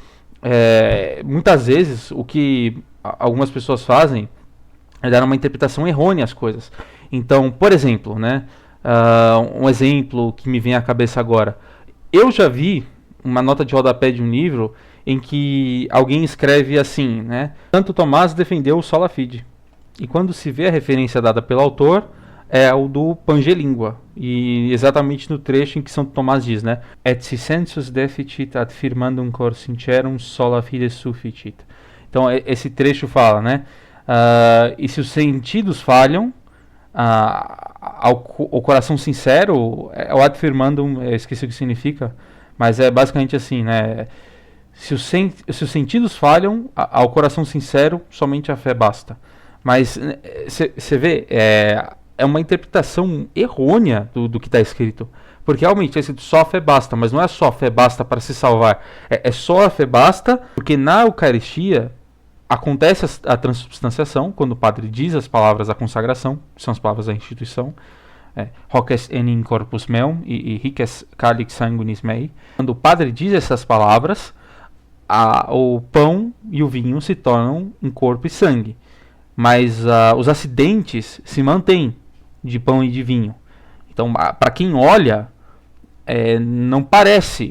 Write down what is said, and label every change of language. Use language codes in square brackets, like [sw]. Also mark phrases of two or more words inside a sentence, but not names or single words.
[pt] Muitas vezes o que algumas pessoas fazem é dar uma interpretação errônea às coisas. Então, por exemplo, um exemplo que me vem à cabeça agora, eu já vi uma nota de rodapé de um livro em que alguém escreve assim, Santo Tomás defendeu o [la] sola fide, [pt] e quando se vê a referência dada pelo autor é o do Pangelíngua, e exatamente no trecho em que Santo Tomás diz, [la] et si sensus deficit ad firmandum cor sincerum sola fide sufficit. [pt] Então esse trecho fala, e se os sentidos falham, o coração sincero, o [la] ad firmandum, [pt] eu esqueci o que significa, mas é basicamente assim, se os sentidos falham, ao coração sincero, somente a fé basta. Mas você vê, é uma interpretação errônea do que está escrito. Porque realmente é escrito só a fé basta, mas não é só a fé basta para se salvar. É só a fé basta porque na Eucaristia acontece a transubstanciação, quando o padre diz as palavras da consagração, que são as palavras da instituição, [la] hoc est enim corpus meum e hic est calix sanguinis mei. [pt] Quando o padre diz essas palavras, o pão e o vinho se tornam em corpo e sangue. Mas os acidentes se mantêm de pão e de vinho. Então, para quem olha, não parece.